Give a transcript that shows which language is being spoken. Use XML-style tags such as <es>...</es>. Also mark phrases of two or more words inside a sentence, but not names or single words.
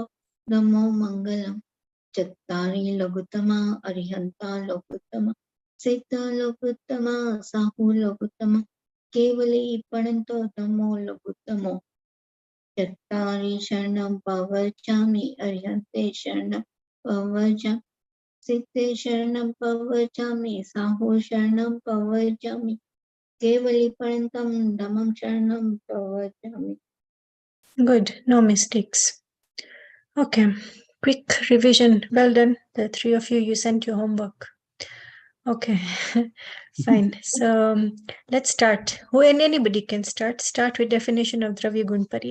<pra>Namo Mangalam Chattari Logutama Arihanta Logutama Sita Logutama Sahu Logutama Kevali Paranto Namo Logutamo Chattari Sharanam Pavachami Arihante Sharanam Pavachami Sitte Sharanam Pavachami Sahu Sharanam Pavachami Kevali Parantam Dhammam Sharanam Pavachami.</pra> <en>Good, no mistakes. Okay, quick revision. Well done. The three of you sent your homework. Okay, fine. So let's start. And anybody can start. Start with definition of Dravya Gun Pariyay.</en>